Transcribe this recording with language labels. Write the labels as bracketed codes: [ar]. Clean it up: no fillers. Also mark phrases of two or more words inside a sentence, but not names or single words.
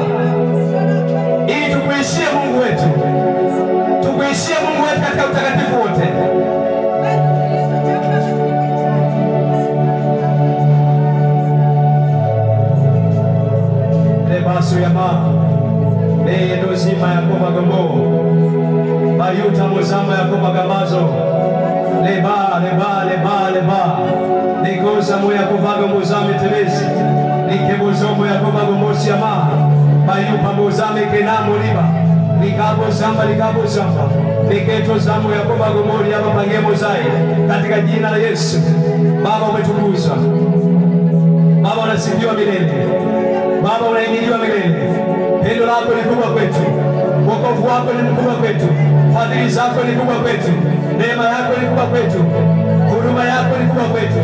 [sw] Ili tukuishie Mungu wetu. Tukuishie Mungu wetu katika utakatifu wote. Lebasu ya mama. Leye dozima ya koba gambo. Bayuta mozamba ya koba gambazo. Leba. Negoza moya koba gambo zame telezi. Nikebozomo ya koba gambo siama. Bayupa mozame kenamo liba. Ligabo zamba. Niketo zamu ya koba gomori hapa pangemo zai. Katika jina la Yesu. Baba umetukuzwa. Baba unasifiwa milele. Baba unahimidiwa milele. Pendo lako ni kubwa kwetu. Wokovu wako ni mkubwa kwetu. Fadhili zako ni kubwa kwetu. Neema yako ni kubwa kwetu. Huruma yako ni kubwa kwetu.